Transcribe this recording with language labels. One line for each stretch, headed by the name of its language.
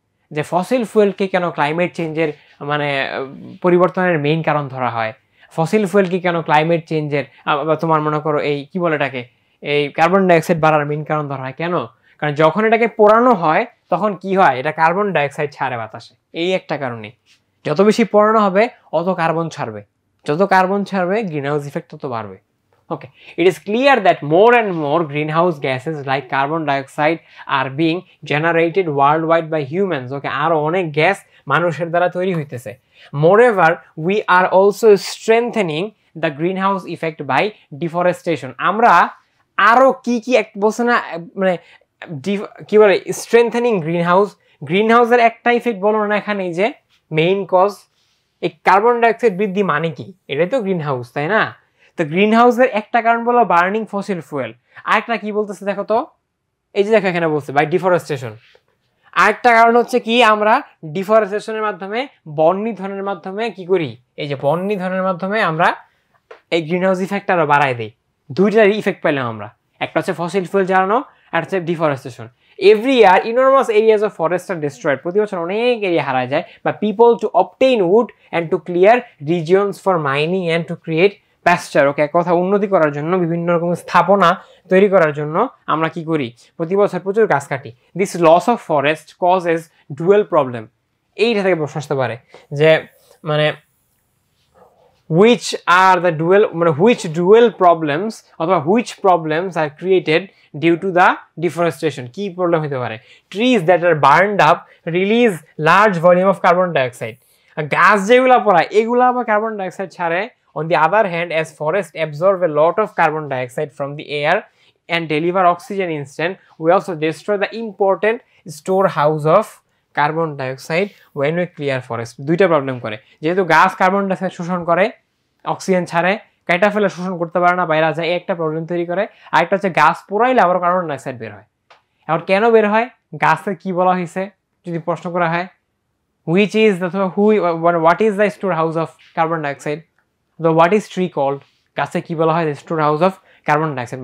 Bangla: যে ফসিল ফুয়েলকে কেন ক্লাইমেট চেঞ্জের মানে পরিবর্তনের মেইন কারণ ধরা হয়, ফসিল ফুয়েলকে কেন ক্লাইমেট চেঞ্জের তোমার মনে করো এই কি বলে এটাকে এই কার্বন ডাইঅক্সাইড বাড়ার মেইন কারণ ধরা হয়। কেন? কারণ যখন এটাকে পোড়ানো হয় তখন কি হয়, এটা কার্বন ডাইঅক্সাইড ছাড়ে বাতাসে, এই একটা কারণে। যত বেশি পোড়ানো হবে অত কার্বন ছাড়বে, যত কার্বন ছাড়বে গ্রিন হাউস ইফেক্ট তত বাড়বে।
English: Okay, it is clear that more and more greenhouse gases like carbon dioxide are being generated worldwide by humans.
Bangla: Okay, আরো অনেক গ্যাস মানুষের দ্বারা তৈরি হইতেছে।
English: Moreover, we are also strengthening the greenhouse effect by deforestation.
Bangla: আমরা আরো কি এক বলছে না মানে কি বলে স্ট্রেংথেনিং গ্রিনহাউসের একটা ইফেক্ট বলো না এখানে, যে মেইন কজ এই কার্বন ডাইঅক্সাইড বৃদ্ধি মানে কি, এটাই তো গ্রিনহাউস, তাই না? তো গ্রিন হাউসের একটা কারণ বলো বার্নিং ফসিল ফুয়েল, আরেকটা কি বলতেছে দেখো তো, এই যে দেখো এখানে বলছে বাই ডিফরেস্টেশন। আরেকটা কারণ হচ্ছে কি, আমরা ডিফরেস্টেশনের মাধ্যমে বন নিধনের মাধ্যমে কি করি, এই যে বন নিধনের মাধ্যমে আমরা এই গ্রিন হাউস ইফেক্ট আরো বাড়াই দিই। দুইটার ইফেক্ট পেলাম আমরা, একটা হচ্ছে ফসিল ফুয়েল জ্বালানো আর হচ্ছে deforestation.
English: every year enormous areas of forest are destroyed,
Bangla: প্রতি বছর অনেক এরিয়া হারায় যায় বা
English: People to obtain wood and to clear regions for mining and to create pasture.
Bangla: ওকে, এক কথা উন্নতি করার জন্য বিভিন্ন রকম স্থাপনা তৈরি করার জন্য আমরা কি করি, প্রতি বছর প্রচুর গাছ কাটি।
English: This loss of forest causes dual problem.
Bangla: এইটা থেকে প্রশ্ন আসতে পারে যে মানে
English: which are the dual মানে which dual problems অথবা which problems are created due to the deforestation,
Bangla: কি প্রবলেম হতে পারে?
English: trees that are burned up release large volume of carbon dioxide,
Bangla: গাছ যেগুলা পড়ায় এগুলা আবার কার্বন ডাইঅক্সাইড ছাড়ে।
English: On the other hand, as forests absorb a lot of carbon dioxide from the air and deliver oxygen instead, we also destroy the important storehouse of carbon dioxide when we clear forest.
Bangla: দুইটা problem করে, যেহেতু গাছ carbon dioxide শোষণ করে, oxygen ছাড়ে, কাটা ফেলে শোষণ করতে পারে না, বাইরে যায়, একটা প্রবলেম তৈরি করে। আরেকটা হচ্ছে গাছ পোড়াইলে আবার কার্বন ডাইঅক্সাইড বের হয়। এখন কেন বের হয়, গাছের কি বলা হয়েছে যদি প্রশ্ন করা হয়,
English: which is the what is the storehouse of carbon dioxide, the what is tree called,
Bangla: গাছে কি বলা হয়,
English: Store house of carbon dioxide.